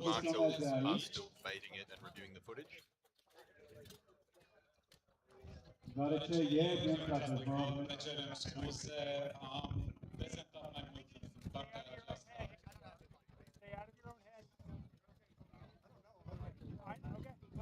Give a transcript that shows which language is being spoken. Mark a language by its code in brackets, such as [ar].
[en] Marshals are still debating it and reviewing the footage. [ro] Deoarece ieri, într-adevăr, ne cerem scuze, am prezentat mai mult din partea aceasta. [en] Stay out of your own head. All right, good.